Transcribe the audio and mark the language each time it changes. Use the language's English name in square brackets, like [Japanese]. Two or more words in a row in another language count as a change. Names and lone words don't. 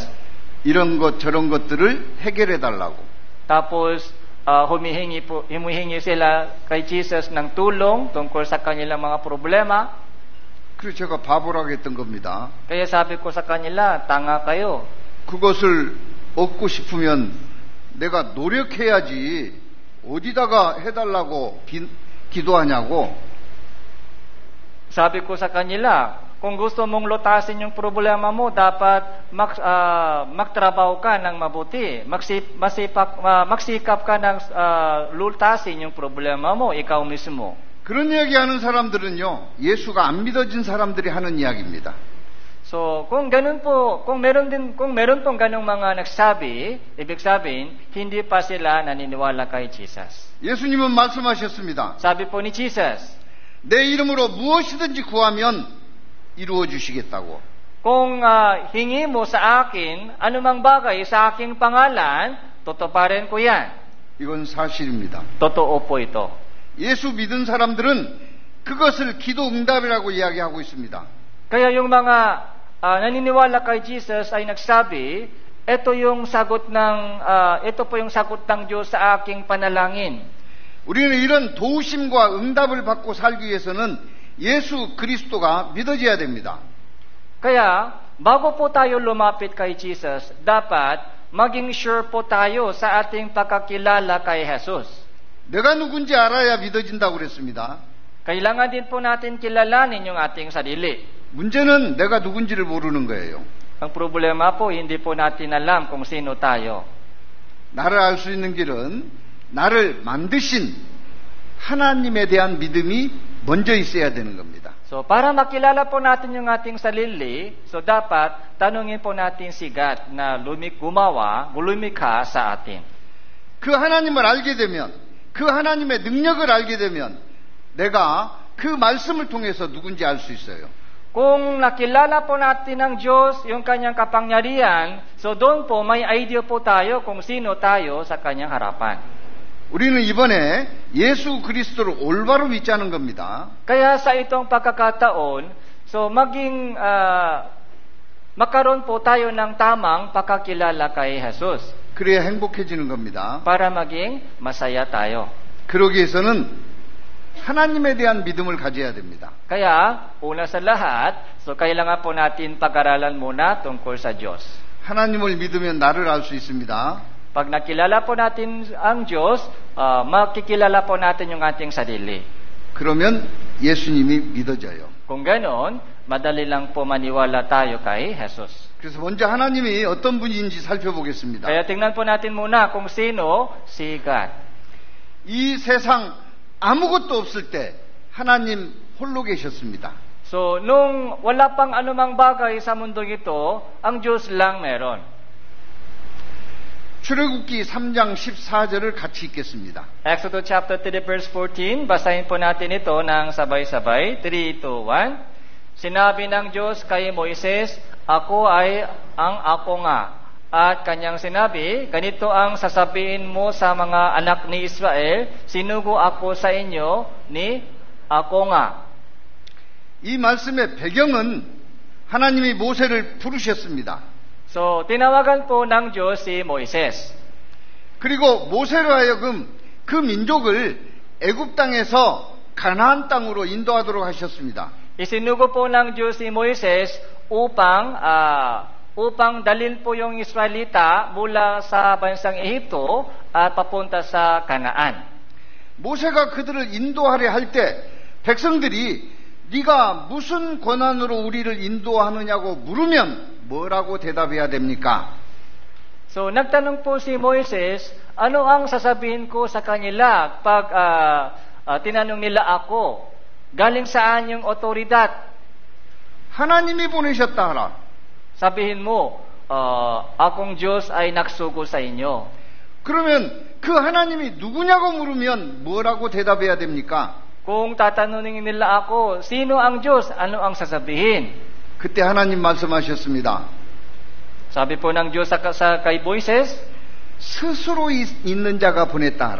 [Korean] 이런 것 저런 것들을 해결해 달라고. [Filipino] Tapos humihingi sila kay Jesus ng tulong tungkol sa kanilang mga problema. [Korean] 그래서 제가 바보라고 했던 겁니다. [Filipino] Kaya sabi ko sa kanila, tanga kayo. [Korean] 그것을 얻고 싶으면 내가 노력해야지 어디다가 해달라고 기도하냐고. [Filipino] Sabi ko sa kanila, kung gusto mong lutasin yung problema mo, dapat magtrabaho ka ng mabuti. Magsikap ka ng lutasin yung problema mo, ikaw mismo. [Korean] 그런 이야기하는 사람들은요, 예수가 안 믿어진 사람들이 하는 이야기입니다. [Filipino] So, kung meron pong ganung mga nagsabi, ibig sabihin, hindi pa sila naniniwala kay Jesus. [Korean] 예수님은 말씀하셨습니다. [Filipino] Sabi po ni Jesus, [Korean] 내 이름으로 무엇이든지 구하면 이루어 주시겠다고. [Filipino] Kung hingi mo sa akin, anumang bagay sa aking pangalan, tutuparin ko yan. [Korean] 이건 사실입니다. [Filipino] Totoo po ito. [Korean] 예수 믿은 사람들은 그것을 기도 응답이라고 이야기하고 있습니다. [Filipino] Kaya yung mga naniniwala kay Jesus ay nagsabi, ito po yung sagot ng Diyos sa aking panalangin. [Korean] 우리는 이런 도우심과 응답을 받고 살기 위해서는 예수 그리스도가 믿어져야 됩니다. [Filipino] Kaya, bago po tayo lumapit kay Jesus, dapat maging sure po tayo sa ating pagkakilala kay Jesus. [Korean] 내가 누군지 알아야 믿어진다고 그랬습니다. [Filipino] Kailangan din po natin kilalanin yung ating sarili. [Korean] 문제는 내가 누군지를 모르는 거예요. [Filipino] Ang problema po, hindi po natin alam kung sino tayo. [Korean] 나를 알 수 있는 길은 나를 만드신 하나님에 대한 믿음이 먼저 있어야 되는 겁니다. [Filipino] So, para makilala po natin yung ating sarili, so dapat tanungin po natin si God na lumikha sa atin. [Korean] 그 하나님을 알게 되면, 그 하나님의 능력을 알게 되면 내가 그 말씀을 통해서 누군지 알 수 있어요. [Filipino] Kung nakilala po natin ng Diyos, yung kanyang kapangyarihan, so doon po may idea po tayo kung sino tayo sa kanyang harapan. [Korean] 우리는 이번에 예수 그리스도를 올바로 믿자는 겁니다. [Filipino] Kaya sa itong pagkakataon, so magkaroon po tayo ng tamang pagkakilala kay Jesus. [Korean] 그래야 행복해지는 겁니다. [Filipino] Para maging masaya tayo. [Korean] 그러기 위해서는 하나님에 대한 믿음을 가져야 됩니다. [Filipino] Kaya, una sa lahat, so kailangan po natin pag-aralan muna tungkol sa Diyos. [Korean] 하나님을 믿으면 나를 알 수 있습니다. [Filipino] Pag nakilala po natin ang Diyos, makikilala po natin yung ating sarili. [Korean] 그러면 예수님이 믿어져요. [Filipino] Kung ganon, madali lang po maniwala tayo kay Jesus. [Korean] 그래서 먼저 하나님이 어떤 분인지 살펴보겠습니다. [Filipino] Kaya tingnan po natin muna kung sino si God. [Korean] 이 세상 아무것도 없을 때 하나님 홀로 계셨습니다. [Filipino] So, nung wala pang anumang bagay sa mundong ito, ang Diyos lang meron. [Korean] 출애굽기 3장 14절을 같이 읽겠습니다. [English] Exodus chapter 3 verse 14, [Filipino] basahin po natin ito ng sabay-sabay. 3, 2, 1. Sinabi ng Diyos kay Moises, ako ay ang ako nga. At kanyang sinabi, ganito ang sasabihin mo sa mga anak ni Israel, sinugo ako sa inyo ni ako nga. [Korean] 이 말씀의 배경은 하나님이 모세를 부르셨습니다. [Filipino] So, tinawagan po ng Diyos si Moises. [Korean] 그리고 모세로 하여금 그 민족을 애굽 땅에서 가나안 땅으로 인도하도록 하셨습니다. [Filipino] Isinugo po ng Diyos si Moises upang upang dalhin po yung Israelita mula sa bansang Ehipto at papunta sa Kanaan. [Korean] 모세가 그들을 인도하려 할 때 백성들이 네가 무슨 권한으로 우리를 인도하느냐고 물으면 뭐라고 대답해야 됩니까? [Filipino] So nagtanong po si Moises, ano ang sasabihin ko sa kanila pag tinanong nila ako, galing saan yung otoridad? [Korean] 하나님이 보내셨다 하라. [Filipino] Sabihin mo, akong Diyos ay nagsugo sa inyo. [Korean] 그러면 그 하나님이 누구냐고 물으면 뭐라고 대답해야 됩니까? [Filipino] Kung tatanungin nila ako, sino ang Diyos? Ano ang sasabihin? [Korean] 그때 하나님 말씀하셨습니다. [Filipino] Sabi po ng Diyos kay Moises, [Korean] 스스로 있는 자가 보냈다 하라.